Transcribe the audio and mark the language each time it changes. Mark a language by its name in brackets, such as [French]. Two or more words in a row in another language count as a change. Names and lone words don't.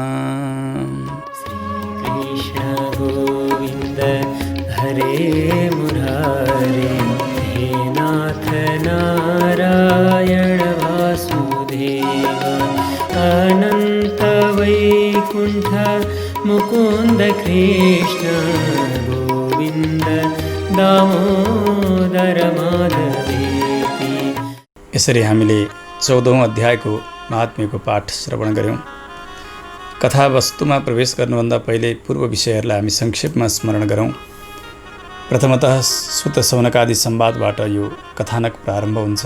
[Sanskrit] कृष्ण गोविन्द हरे मुरारे हे नाथ नारायण वासुदेव अनन्त वैकुण्ठ मुकुन्द कृष्ण गोविन्द दामोदर माधवेति। [Nepali] यसरी हामीले 14औं अध्यायको महात्म्यको पाठ श्रवण गऱ्यौँ। कथावस्तुमा प्रवेश गर्नुभन्दा पहिले पूर्व विषयहरूलाई हामी संक्षेपमा स्मरण गरौँ। प्रथमतः सुत सौनकादि संवादबाट यो कथानक प्रारम्भ हुन्छ।